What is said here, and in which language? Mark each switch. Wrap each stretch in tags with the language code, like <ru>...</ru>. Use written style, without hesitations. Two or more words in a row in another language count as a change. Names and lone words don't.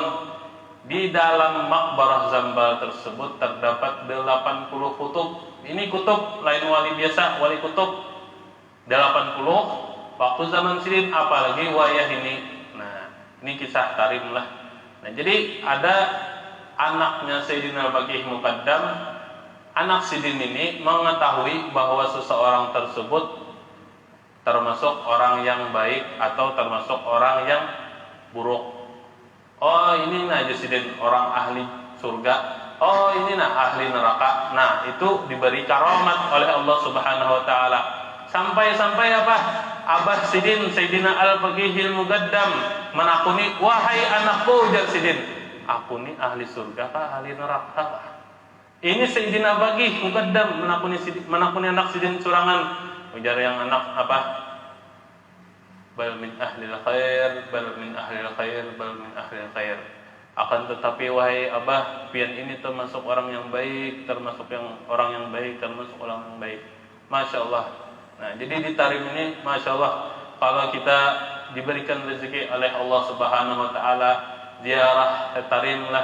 <id>Di dalam makbarah Zambal tersebut terdapat 80 kutub.</id> <bjn>Ini kutub lain wali biasa, wali kutub 80 waktu zaman Sidin, apalagi wayah ini.</bjn> <id>Nah, ini kisah tarim lah. Nah, jadi ada anaknya Sayyidina Al-Faqih Muqaddam, anak Sidin ini mengetahui bahwa seseorang tersebut termasuk orang yang baik atau termasuk orang yang buruk. Oh,</id> <bjn>ini nah Sidin orang ahli surga. Oh, ini nah ahli neraka.</bjn> <id>Nah, itu diberi karamat oleh Allah</id> <ar>Subhanahu wa taala.</ar> <id>Sampai apa?</id> <bjn>Abah Sidin, Sayyidina Al-Faqihil Muqaddam menakuni, wahai anakku, ujar Sidin, aku ini ahli surga kah, ahli neraka kah? Ini Sayyidina Al-Faqih Muqaddam menakuni anak Sidin surangan. Ujar yang anak apa?</bjn> <ar>Bal min ahlil khair, bal min ahlil khair, bal min ahlil khair.</ar> <bjn>Akan tetapi wahai abah, pian ini termasuk orang yang baik, termasuk orang yang baik.</bjn> <ar>Masya Allah.</ar> <id>Nah, jadi di tarim ini,</id> <ar>Masya Allah,</ar> <id>kalau kita diberikan rezeki oleh Allah</id> <ar>Subhanahu Wa Taala</ar> <id>ziarah tarim lah.</id>